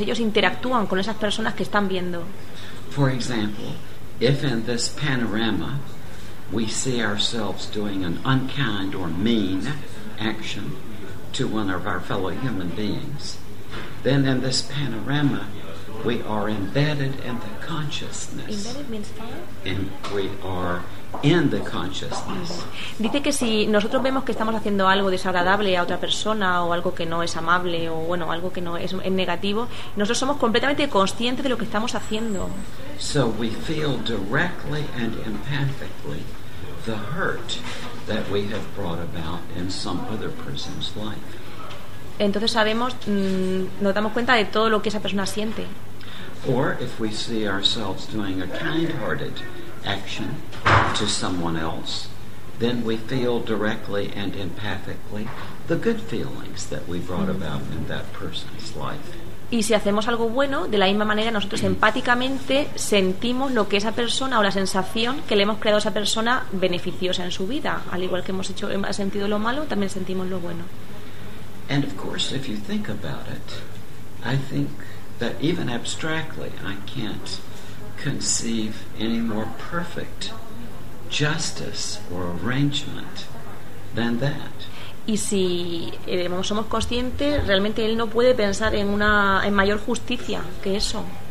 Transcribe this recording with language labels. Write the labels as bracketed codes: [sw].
[es] Ellos interactúan con esas personas que están viendo. [en] For example, if in this panorama we see ourselves doing an unkind or mean action to one of our fellow human beings, then in this panorama we are embedded in the consciousness. Embedded means fire? And we are in the consciousness. [es] Dice que si nosotros vemos que estamos haciendo algo desagradable a otra persona, o algo que no es amable, o bueno, algo que no es, es negativo, nosotros somos completamente conscientes de lo que estamos haciendo. [en] So we feel directly and empathically the hurt that we have brought about in some other person's life. [es] Entonces sabemos, nos damos cuenta de todo lo que esa persona siente. [en] Or if we see ourselves doing a kind-hearted action to someone else, then we feel directly and empathically the good feelings that we brought about in that person's life. [es] Y si hacemos algo bueno, de la misma manera nosotros empáticamente sentimos lo que esa persona, o la sensación que le hemos creado a esa persona, beneficiosa en su vida. Al igual que hemos sentido lo malo, también sentimos lo bueno. [en] And of course, if you think about it, I think that even abstractly, I can't conceive any more perfect justice or arrangement than that. [es] Y si somos conscientes, realmente él no puede pensar en una en mayor justicia que eso.